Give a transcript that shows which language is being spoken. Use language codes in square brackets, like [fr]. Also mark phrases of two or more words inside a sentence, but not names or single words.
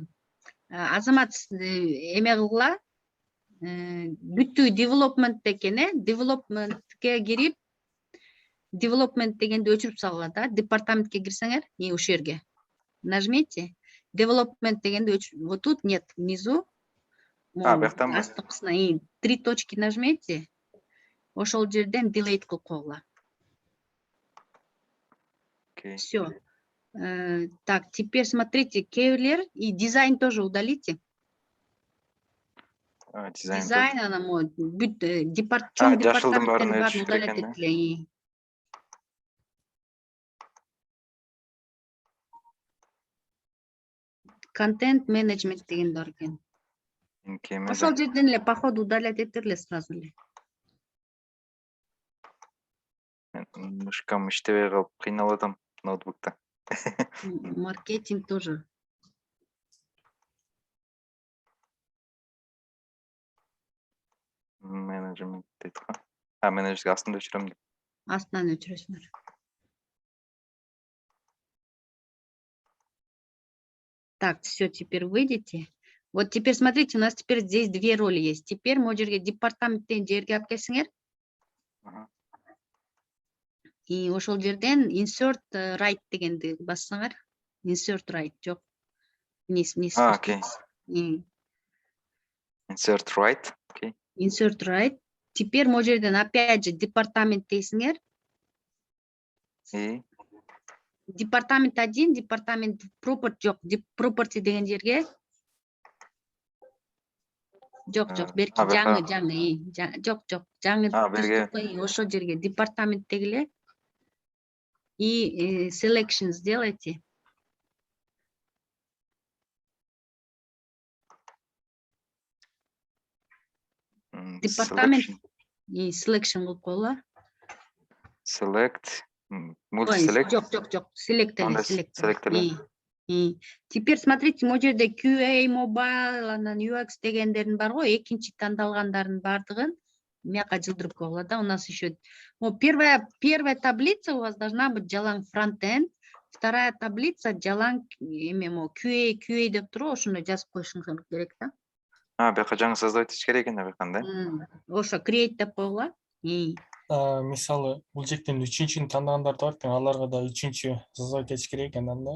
[ky] Азамат эме кылгыла. Бүттү development экен, developmentке кирип, development дегенди өчүрүп салгыла да. Департаментке кирсеңер, ушул жерге. Нажмите. Development дегенди өчүрүп. [ru] Вот тут нет, внизу. Астыкысына 3 точки нажмите. [ky] Ошол жерден delete кылып койгула. [ru] Все. Так, теперь смотрите, кейлер и дизайн тоже удалите. Дизайн, она может быть [ky] департаменттерин баарын [ru] удалять этиле. [ky] Контент менеджмент деген бар экен. Ошол жерден эле походу удалять этерле сразу эле. Мышкам иштебей калып кыйналып атам ноутбукта. [ru] Маркетинг тоже. [ky] Менеджмент дейт го. Менеджерге астында өчүрөм. Астынан өчүрөсүңөр. [ru] Так, все, теперь выйдите. Вот теперь смотрите, у нас теперь здесь две роли есть. [ky] Теперь могу жерге департаменттен жерге алып келсеңер. И ошол жерден [en] insert right [ky] дегенди бассаңар. [en] Insert right, жок. Окей. Insert right. Окей. Insert right. [ky] Теперь могу жерден опять же департамент дейсиңер. Департамент 1, департамент property жок. Property деген жерге. Жок, берки жаңы. Жок. Жаңы. Ошол жерге департамент дегиле. [ru] И selection сделайте. [ky] Департамент и selection кылып койгула. [en] Select. Multi-select. [ky] Жок. Select. [ru] Теперь смотрите, [ky] могу жерде QA, mobile, анан UX дегендерин бар го, экинчи тандалгандардын бардыгын мияка жылдырып койгула да. [ru] У нас еще первая таблица у вас должна быть [ky] жалаң фронтенд, [ru] вторая таблица [ky] жалаң QA деп туруп, ошондой жазып коюшуңуз керек да. Бияка жаңы создавать этиш керек экен бияка да. Ошо create деп койгула. Мисалы, бул жектен 3-чүнү тандагандар бар экен, аларга да 3-чү создавать этиш керек экен анда.